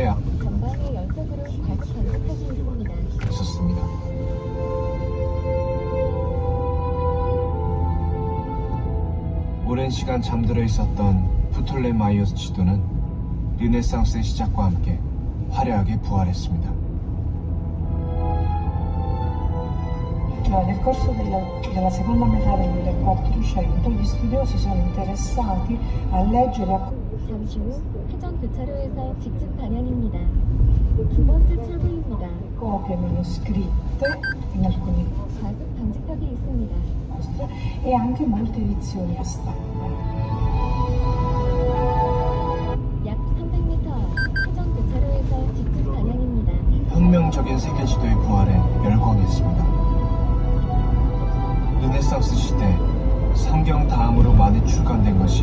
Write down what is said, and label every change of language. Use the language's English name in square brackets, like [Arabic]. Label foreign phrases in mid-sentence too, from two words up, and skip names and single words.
[Korean] 전방에 연속으로 과속 방지턱이 있습니다. 있었습니다. 오랜 시간 잠들어 있었던 프톨레마이오스 지도는 르네상스의 시작과 함께 화려하게 부활했습니다. [Italian] Nel corso della seconda metà del 400 gli studiosi sono interessati a leggere [Korean] 잠시 후 회전 교차로에서 직진 방향입니다. 두 번째 출구입니다. [Italian] copie manoscritte in alcuni [Korean] 과속 방지턱이 있습니다. [Italian] e anche molte edizioni a stampa. [Korean] 약 300m 앞 회전 교차로에서 직진 방향입니다. 혁명적인 세계 지도의 부활에 열광했습니다. 르네상스 시대 성경 다음으로 많이 출간된 것이